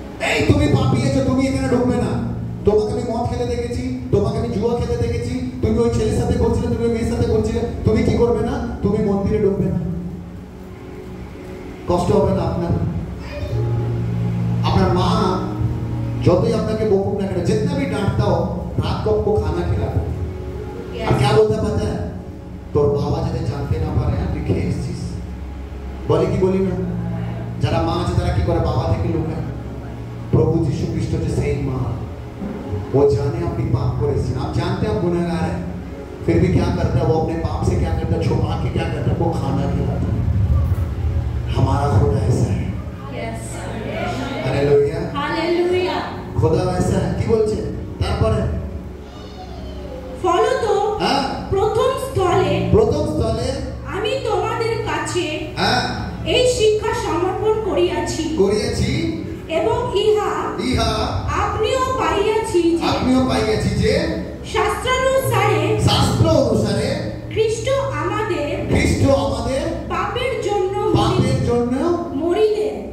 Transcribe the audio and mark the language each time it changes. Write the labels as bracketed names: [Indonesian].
[Bangla] এই তুমি পাপী আছো, তুমি এখানে ঢুকবে না। তোমাকে আমি মদ খেতে দেখেছি, তোমাকে আমি জুয়া খেতে দেখেছি, তুমি ওই ছেলের সাথে করছিলে, তুমি ওই মেয়ের সাথে করছিলে, তুমি কি করবে না? তুমি মন্দিরে ঢুকবে না। কষ্ট হবে না আপনার? আপনার মা যতই আপনাকে বকুক না কেন, [Hindi] जितना भी डांटता हो जाओ रात को आपको खाना खिलाओ। और क्या बोलता पता है, [Bangla] তোর বাবা যাতে জানতে না পারে তুই খেয়ে এসেছিস, বলে কি বলি না? যারা মা আছে তারা কি করে বাবা থেকে লুকায়? [Hindi] प्रभु यीशु ख्रिस्ट जो सही माँ, वो जाने अपनी पाप को रेसिन, आप जानते हैं आप गुनहगार हैं, फिर भी क्या करता है वो अपने पाप से क्या करता है, छुपा के क्या करता है, वो खाना खिलाता है। हमारा खुदा ऐसा है। Hallelujah, hallelujah. खुदा ऐसा है [Bangla] কি বলছে তারপরে? ফলত প্রথম স্থলে আমি তোমাদের কাছে এই শিক্ষা সমর্পণ করিয়াছি এবং ইহা আপনিও পাইয়াছি যে শাস্ত্র অনুসারে খ্রিস্ট আমাদের পাপের জন্য মরিলেন।